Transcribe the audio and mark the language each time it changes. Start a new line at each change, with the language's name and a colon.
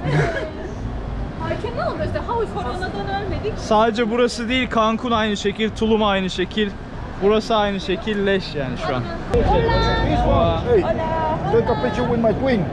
English: I cannot understand how is
Turkish: Koronadan ölmedik. Sadece burası değil, Cancun aynı şekil, Tulum aynı şekil. Burası aynı şekil, leş yani şu an.
English: Hey, take a picture with my twin.